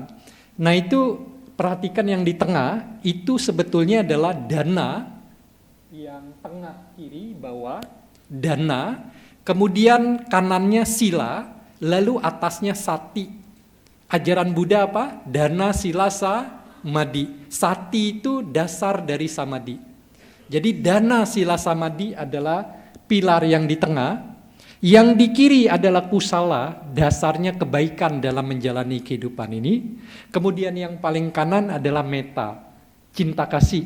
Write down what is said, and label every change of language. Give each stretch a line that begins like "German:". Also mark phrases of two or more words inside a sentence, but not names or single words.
Indonesian: Nah itu perhatikan yang di tengah, itu sebetulnya adalah dana, yang tengah kiri bawah, dana, kemudian kanannya sila, lalu atasnya sati. Ajaran Buddha apa? Dana, sila, samadhi. Sati itu dasar dari samadhi. Jadi dana, sila, samadhi adalah pilar yang di tengah. Yang di kiri adalah kusala, dasarnya kebaikan dalam menjalani kehidupan ini. Kemudian yang paling kanan adalah metta, cinta kasih.